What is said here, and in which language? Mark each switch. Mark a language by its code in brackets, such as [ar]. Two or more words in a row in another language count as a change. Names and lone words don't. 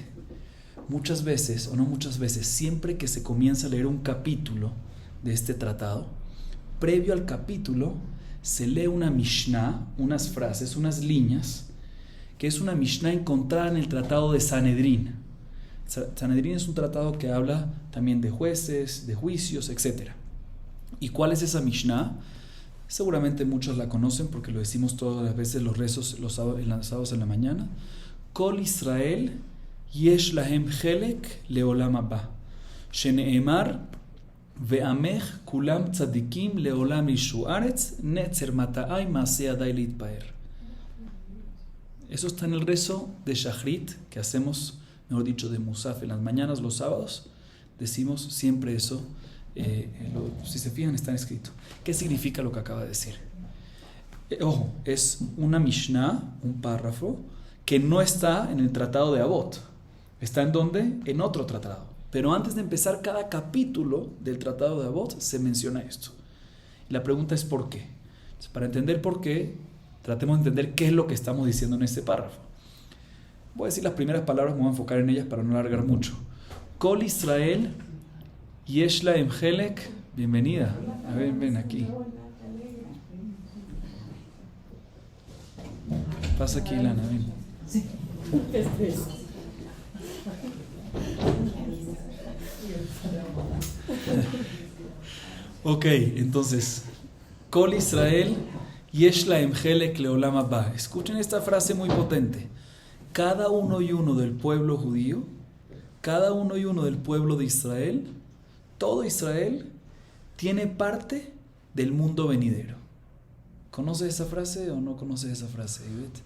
[es] Muchas veces, o no muchas veces, siempre que se comienza a leer un capítulo de este tratado, previo al capítulo se lee una Mishnah, unas frases, unas líneas, que es una Mishnah encontrada en el tratado de Sanedrín. Sanedrín es un tratado que habla también de jueces, de juicios, etc. ¿Y cuál es esa Mishnah? Seguramente muchos la conocen porque lo decimos todas las veces los rezos los sábados en la mañana. [he] כל ישראל יש להם חלק לעולם הבא שנאמר ועמך כולם צדיקים לעולם יירשו ארץ נצר מטעי מעשה ידי להתפאר. [es] Eso está en el rezo de Shachrit que hacemos, mejor dicho, de Musaf en las mañanas, los sábados. Decimos siempre eso. Si se fijan, está escrito. ¿Qué significa lo que acaba de decir? Ojo, es una Mishnah, un párrafo, que no está en el tratado de Avot. ¿Está en dónde? En otro tratado. Pero antes de empezar cada capítulo del tratado de Avot, se menciona esto. Y la pregunta es ¿por qué? Entonces, para entender por qué, tratemos de entender qué es lo que estamos diciendo en este párrafo. Voy a decir las primeras palabras, me voy a enfocar en ellas para no alargar mucho. [he] כל ישראל יש להם חלק. [es] Bienvenida. A ver, ven aquí. Pasa aquí, Lana, ven. Sí. Ok, entonces, [he] כל ישראל יש להם חלק לעולם הבא. [es] Escuchen esta frase muy potente. Cada uno y uno del pueblo judío, cada uno y uno del pueblo de Israel, todo Israel tiene parte del mundo venidero. ¿Conoces esa frase o no conoces esa frase, Ivette?